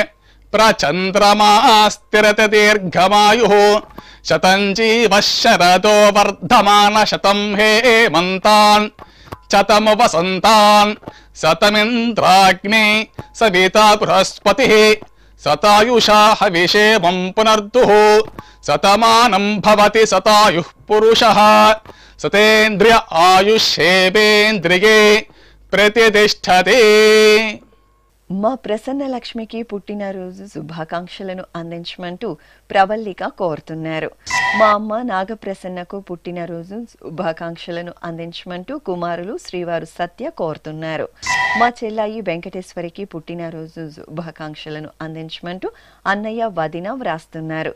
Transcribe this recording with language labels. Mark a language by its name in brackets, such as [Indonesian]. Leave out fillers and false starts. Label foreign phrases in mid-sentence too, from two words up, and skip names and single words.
[Sanskrit] प्रचन्द्रमास्तिरति दीर्घमायुः शतं जीवः शरदो वर्धमान शतं हेमन्तान् शतमु वसन्तान् शतमिन्द्राग्ने सविता बृहस्पतिः शतायुषा हविषेमं पुनर्दुः शतमानं भवति शतायुः पुरुषः शतेन्द्रिय आयुष्येवेन्द्रिये प्रतिष्ठते. [Telugu] మా ప్రసన్న లక్ష్మికి పుట్టినరోజు శుభాకాంక్షలను అందించమంటూ ప్రవల్లిక కోరుతున్నారు. మా అమ్మ నాగప్రసన్నకు పుట్టినరోజు శుభాకాంక్షలను అందించమంటూ కుమారులు శ్రీవారు సత్య కోరుతున్నారు. మా చెల్లాయి వెంకటేశ్వరికి పుట్టినరోజు శుభాకాంక్షలను అందించమంటూ అన్నయ్య వదిన వ్రాస్తున్నారు.